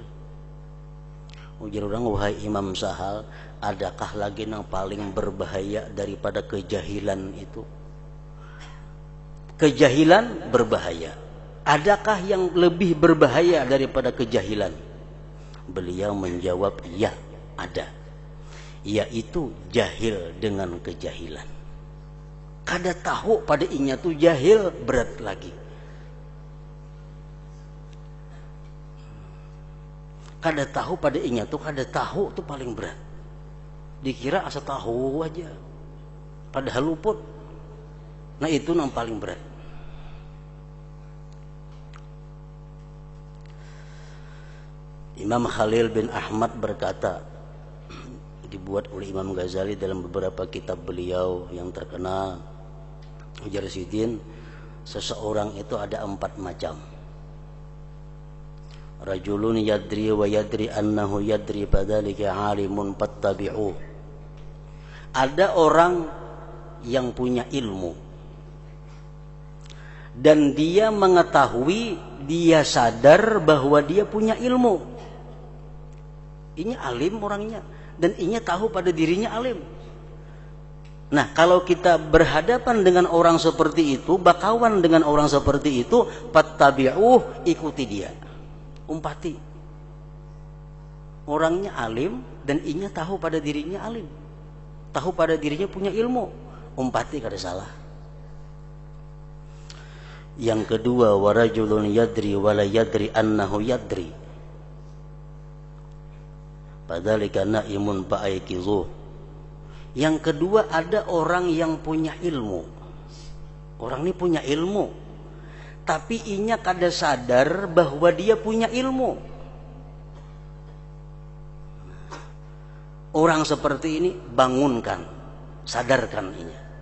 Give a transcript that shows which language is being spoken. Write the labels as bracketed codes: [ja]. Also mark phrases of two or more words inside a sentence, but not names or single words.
[id] Ujar orang, wahai Imam Sahal, adakah lagi yang paling berbahaya daripada kejahilan itu? Kejahilan berbahaya. Adakah yang lebih berbahaya daripada kejahilan? Beliau menjawab, ya, ada. Yaitu jahil dengan kejahilan. [bjn] Kada tahu pada inya tu jahil, berat lagi. Kada tahu pada inya tu, kada tahu tu paling berat. Dikira asa tahu aja, padahal luput. [id] Nah itu yang paling berat. Imam Khalil bin Ahmad berkata, dibuat oleh Imam Ghazali dalam beberapa kitab beliau yang terkenal, [bjn] ujar Sidin, [id] seseorang itu ada 4 macam. [ar] رجل يدري ويدري أنه يدري فذلك عالم فاتبعوه. [id] Ada orang yang punya ilmu dan dia mengetahui, dia sadar bahwa dia punya ilmu. [bjn] Ini alim orangnya, dan ini tahu pada dirinya alim. [id] Nah, kalau kita berhadapan dengan orang seperti itu, bakawan dengan orang seperti itu, fattabi'uh, [bjn] ikuti dia, umpati. Orangnya alim dan inya tahu pada dirinya alim, tahu pada dirinya punya ilmu, umpati kada salah. [id] Yang kedua, [ar] ورجل يدري ولا يدري أنه يدري. فذلك نائم فأيقظوه. [id] Yang kedua, ada orang yang punya ilmu. [bjn] Orang ini punya ilmu, tapi inya kada sadar bahwa dia punya ilmu. Orang seperti ini bangunkan, sadarkan inya.